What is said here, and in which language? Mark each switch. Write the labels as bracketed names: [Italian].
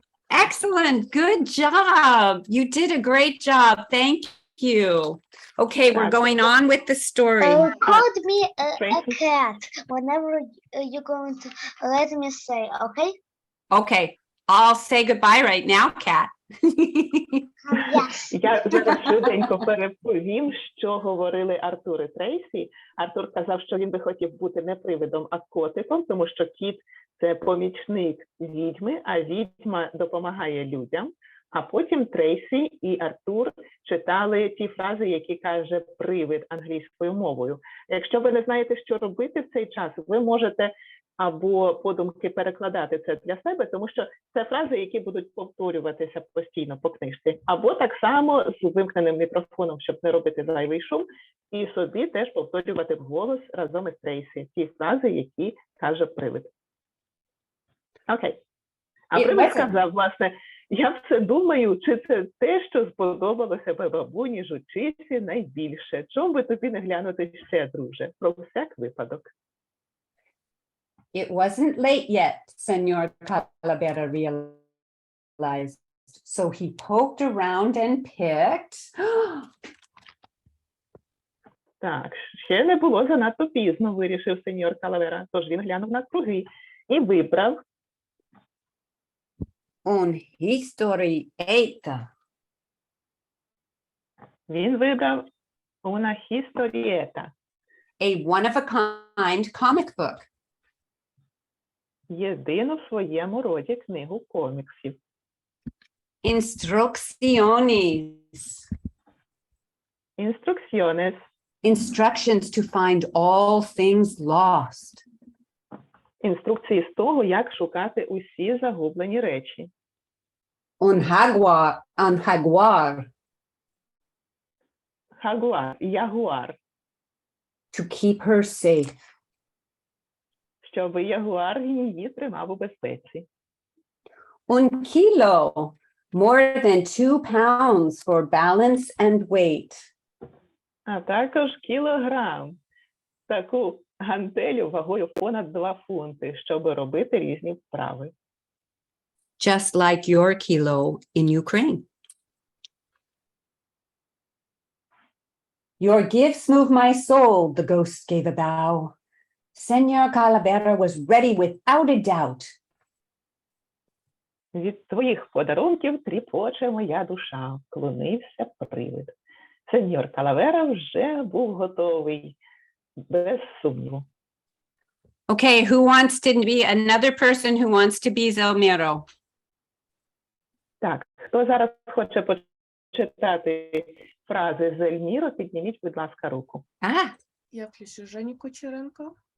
[English] Excellent. Good job. You did a great job. Thank you. Okay, we're going on with the story. Call me a Tracy? cat whenever you're going to let me say, okay? Okay, I'll say goodbye right now, Kat. Yes. [Ukrainian] Я зараз швиденько переповім, що говорили Артур і Трейсі. Артур казав, що він би хотів бути не привидом, а котиком, тому що кіт – це помічник відьми, а відьма допомагає людям. А потім Трейсі і Артур читали ті фрази, які каже привид англійською мовою. Якщо ви не знаєте, що робити в цей час, ви можете або подумки перекладати це для себе, тому що це фрази, які будуть повторюватися постійно по книжці. Або так само з вимкненим мікрофоном, щоб не робити зайвий шум, і собі теж повторювати вголос разом із Трейсі ті фрази, які каже привид. Окей. А І привид Леся- сказав, власне, я все думаю, чи це те, що сподобалося би бабуні жучиці найбільше. Чому би тобі не глянути ще, друже? Про всяк випадок. [English] It wasn't late yet, Senor Calavera realized. So he poked around and picked. [Ukrainian] Так, ще не було занадто пізно, вирішив сеньор Калавера. Тож він глянув на круги і вибрав [Spanish] Un historieta. [Ukrainian] Він вибрав [Spanish] una historieta, [English] A one-of-a-kind comic book. [Ukrainian] єдину в своєму роді книгу коміксів. [Spanish] Instrucciones. Instrucciones, [English] Instructions to find all things lost. [Ukrainian] інструкції з того, як шукати усі загублені речі. [Spanish] Un jaguar. [Ukrainian] Хагуар, ягуар, [English] To keep her safe. [Ukrainian] щоб ягуар її тримав у безпеці. [Spanish] Un kilo. [English] More than 2 pounds for balance and weight. [Ukrainian] А також кілограм. Таку гантелю вагою понад 2 фунти, щоб робити різні вправи. [English] Just like your kilo in Ukraine. Your gifts move my soul, the ghost gave a bow. Senor Calavera was ready without a doubt. [Ukrainian] Від твоїх подарунків тріпоче моя душа, вклонився привид. Сеньор Калавера вже був готовий, без сумніву. [English] Okay, who wants to be another person who wants to be Zelmiro? [Ukrainian] Так, хто зараз хоче почитати фрази з Ельміро, підніміть, будь ласка, руку. Ah, Я включу Жені Кучеренко.